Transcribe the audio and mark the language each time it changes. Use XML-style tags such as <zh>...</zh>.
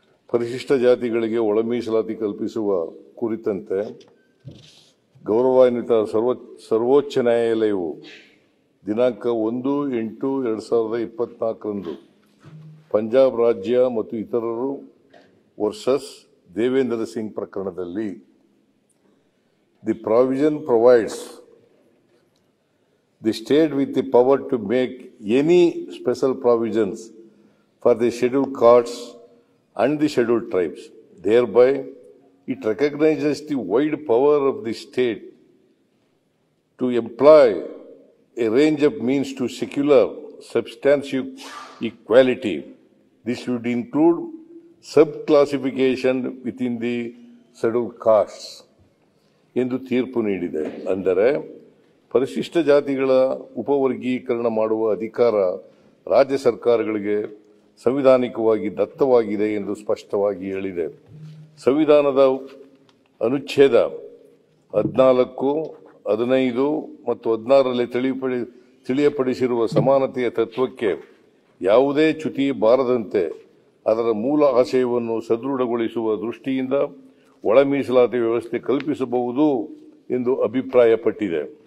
<kn>ಪರಿಶಿಷ್ಟ ಜಾತಿಗಳಿಗೆ ಒಳ ಮೀಸಲಾತಿ ಕಲ್ಪಿಸುವ ಕುರಿತಂತೆ ಗೌರವಾನ್ವಿತ ಸರ್ವೋಚ್ಚ ನ್ಯಾಯಾಲಯವು ದಿನಾಂಕ 1/8/2024 ಪಂಜಾಬ್ ರಾಜ್ಯ ಮತ್ತು ಇತರರು ವರ್ಸಸ್ ದೇವೇಂದ್ರ ಸಿಂಗ್ ಪ್ರಕರಣದಲ್ಲಿ</kn> <en>The provision provides the state with the power to make any special provisions for the scheduled castes and the scheduled tribes. Thereby, it recognizes the wide power of the state to employ a range of means to secure substantial equality. This would include subclassification within the scheduled castes.</en> <kn>ಎಂದು ತೀರ್ಪು ನೀಡಿದೆ. ಅಂದರೆ ಪರಿಶಿಷ್ಟ ಜಾತಿಗಳ ಉಪವರ್ಗೀಕರಣ ಮಾಡುವ ಅಧಿಕಾರ ರಾಜ್ಯ ಸರ್ಕಾರಗಳಿಗೆ ಸಂವಿಧಾನಿಕವಾಗಿ ದತ್ತವಾಗಿದೆ ಎಂದು ಸ್ಪಷ್ಟವಾಗಿ ಹೇಳಿದೆ. ಸಂವಿಧಾನದ ಅನುಚ್ಛೇದ 14, 15 ಮತ್ತು 16ರಲ್ಲಿ ತಿಳಿಯಪಡಿಸಿರುವ ಸಮಾನತೆಯ ತತ್ವಕ್ಕೆ ಯಾವುದೇ ಚ್ಯುತಿ ಬಾರದಂತೆ ಅದರ ಮೂಲ ಆಶಯವನ್ನು ಸದೃಢಗೊಳಿಸುವ ದೃಷ್ಟಿಯಿಂದ ಒಳ ಮೀಸಲಾತಿ ವ್ಯವಸ್ಥೆ ಕಲ್ಪಿಸಬಹುದು ಎಂದು ಅಭಿಪ್ರಾಯಪಟ್ಟಿದೆ.</kn>